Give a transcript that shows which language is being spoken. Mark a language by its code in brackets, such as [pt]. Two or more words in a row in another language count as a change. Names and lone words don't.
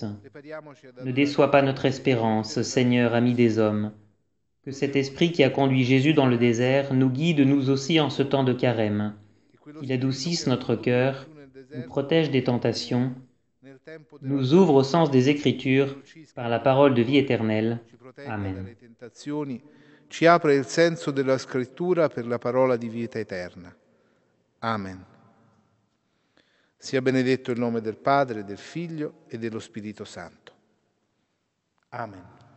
[fr] Ne déçois pas notre espérance, Seigneur, ami des hommes. Que cet esprit qui a conduit Jésus dans le désert nous guide nous aussi en ce temps de carême. Qu'il adoucisse notre cœur, nous protège des tentations, nous ouvre au sens des Écritures par la parole de vie éternelle. Amen. [it] Ci apre il senso della scrittura per la parola di vita eterna. Amen. Sia benedetto il nome del Padre, del Figlio e dello Spirito Santo. Amen.